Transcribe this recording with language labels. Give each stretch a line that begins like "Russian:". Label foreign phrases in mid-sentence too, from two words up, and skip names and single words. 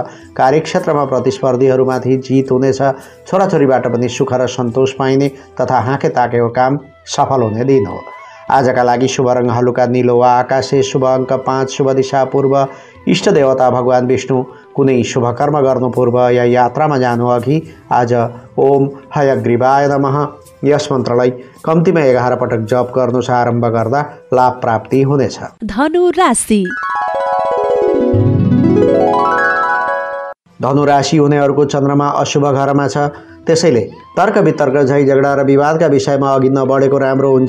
Nepali: कार्यक्षेत्रमा प्रतिस्पर्धीहरूमाथि जित हुनेछ। छोराछोरीबाट पनि सुख र सन्तोष पाइने तथा हाँके ताकेको काम सफल हुने दिन हो। आजका लागि शुभ रङ हलुका नीलो वा आकाशे, शुभ अङ्क 5, शुभ दिशा पूर्व, इष्ट देवता भगवान विष्णु। कुनै शुभ कर्म गर्नु पूर्व या यात्रामा जानु अघि आज
Sanskrit: ओम हयग्रीवाय नमः
Nepali: यस मन्त्रलाई कम्तीमा 11 पटक जप गर्नुस् आरम्भ गर्दा लाभ प्राप्ति हुनेछ। धनु राशि। धनु राशि हुनेहरूको चन्द्रमा अशुभ घरमा छ। त्यसैले तर्क वितर्क, झै झगडा र विवादका विषयमा अघि नबढेको राम्रो हुन्छ।